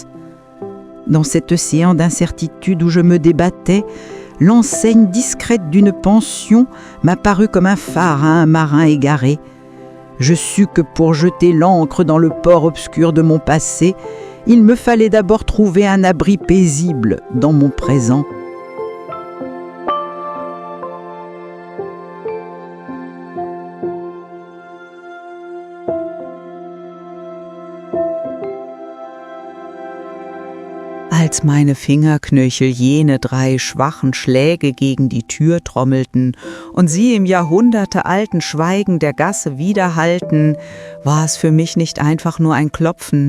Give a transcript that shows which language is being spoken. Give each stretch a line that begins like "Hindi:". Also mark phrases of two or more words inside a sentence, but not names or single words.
French: Dans cet océan d'incertitude où je me débattais, l'enseigne discrète d'une pension m'apparut comme un phare à un marin égaré. Je sus que pour jeter l'ancre dans le port obscur de mon passé, il me fallait d'abord trouver un abri paisible dans mon présent.
German: Als meine Fingerknöchel jene 3 schwachen Schläge gegen die Tür trommelten und sie im jahrhundertealten Schweigen der Gasse widerhallten, war es für mich nicht einfach nur ein Klopfen.